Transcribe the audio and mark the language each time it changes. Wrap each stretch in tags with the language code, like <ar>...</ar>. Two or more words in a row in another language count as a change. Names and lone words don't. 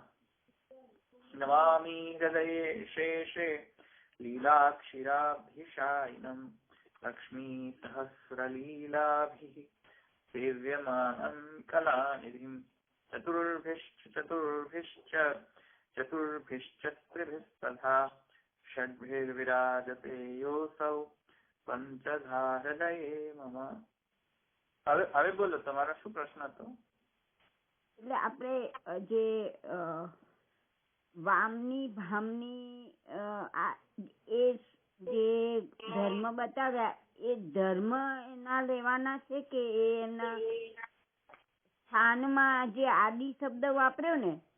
<sa>नमामि हृदये शेषे लीलाक्षिराभ्यशायिनं लक्ष्मीसहस्रलीलाभिः सेव्यमानं कलानिधिं चतुर्भिश्च त्रिभिस्तथा षड्भिर्विराजते योऽसौ पंचधारलये मम।</sa> <gu>હવે બોલો, તમારો શું પ્રશ્ન હતો? એટલે આપણે જે વામની ભામની એ જે ધર્મ બતાવ્યા એ ધર્મ એના લેવાના છે કે એના સ્થાનમાં જે આદિ શબ્દ વાપર્યો ને?</gu>